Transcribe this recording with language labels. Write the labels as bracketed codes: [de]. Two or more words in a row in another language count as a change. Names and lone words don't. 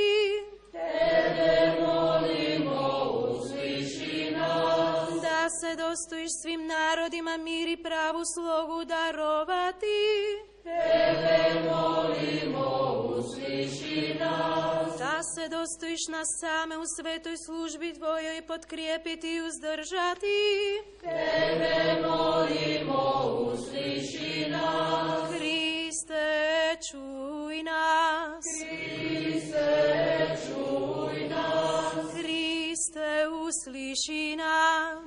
[sr] Tebe molimo, usliši nas. da se dostojiš svim narodima mir i pravu slogu darovati, Tebe molimo, usliši nas. da se Отче, достоиш нас саме у светој служби Твојој подкрепити и uzдржати. Тебе молимо, услиши нас. Христе, чуј нас. Христе, чуј нас. Христе, услиши нас.